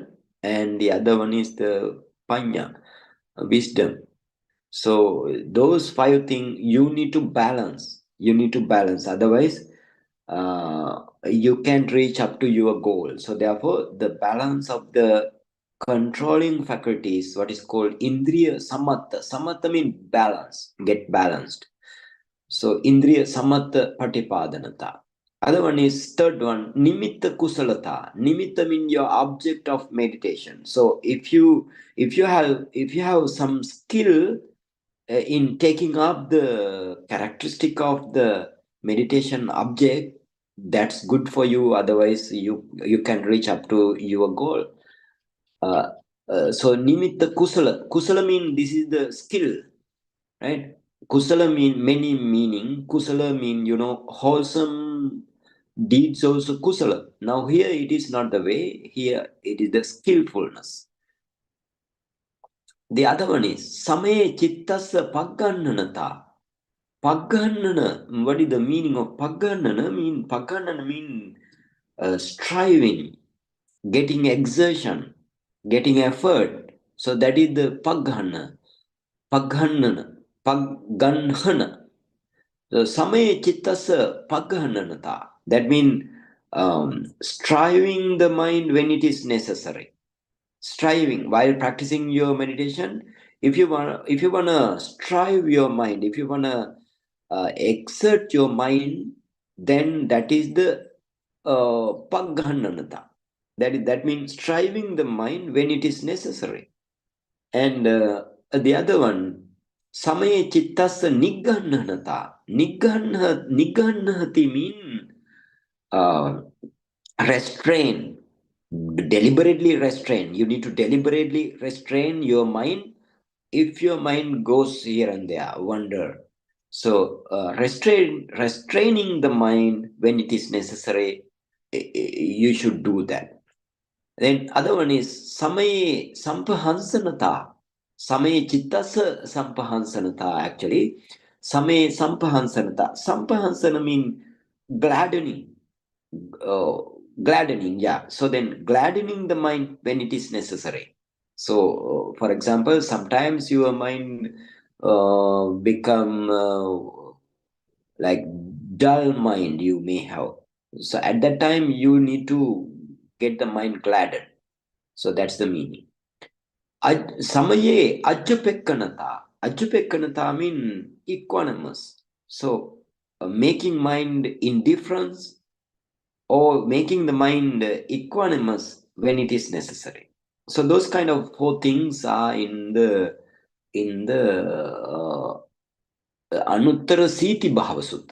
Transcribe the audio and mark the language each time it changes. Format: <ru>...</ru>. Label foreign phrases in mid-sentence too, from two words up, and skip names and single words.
<en>And the other one is the panya, wisdom. So those five things you need to balance. You need to balance. Otherwise, you can't reach up to your goal. So therefore, the balance of the controlling faculties, what is called</en> <pi>indriya samatha.</pi> <en>Samatha means balance, get balanced.</en> <pi>So indriya samatha patipadanata.</pi> <en>Other one is third one,</en> <pi>nimitta kusalata.</pi> <en>Nimitta means your object of meditation. So if you have some skill in taking up the characteristic of the meditation object, that's good for you. Otherwise you can reach up to your goal. uh, so</en> <pi>nimitta kusala</pi> <en>mean this is the skill, right? Kusala mean many meaning. Kusala mean wholesome deeds also kusala. Now here it is not the way. Here it is the skillfulness. The other one is</en> <pi>samaye chittassa paggannanata. Paggannana,</pi> <en>what is the meaning of paggannana? Paggannana mean striving, getting exertion, getting effort. So that is the</en> <pi>paggana, paggannana, pagganhana. So samaye chittasa paggannanata.</pi> <en>That means striving the mind when it is necessary. Striving while practicing your meditation. If you wanna strive your mind, if you wanna exert your mind, then that is the pagghananata. That means striving the mind when it is necessary. And the other one,</en> <pi>samaye chittassa nigghananata.</pi> <en>Nigghanati mean uh, restrain, deliberately restrain. You need to deliberately restrain your mind. If your mind goes here and there, wander. So restraining the mind when it is necessary, you should do that. Then other one is</en> <pi>samaye sampahansanata. Samaye chittasa sampahansanata. Actually, samaye sampahansanata.</pi> <en>Sampahansana mean gladdening. uh, Gladdening, yeah. So then gladdening the mind when it is necessary. So for example, sometimes your mind become like dull mind you may have. So at that time you need to get the mind gladdened. So that's the meaning.</en> <pi>Samaye ajjapekkanata.</pi> <en>Ajjapekkanata mean equanimous. So making mind indifference or making the mind equanimous when it is necessary. So those kind of four things are in the Anuttara Siti Bhava Sutta.</en>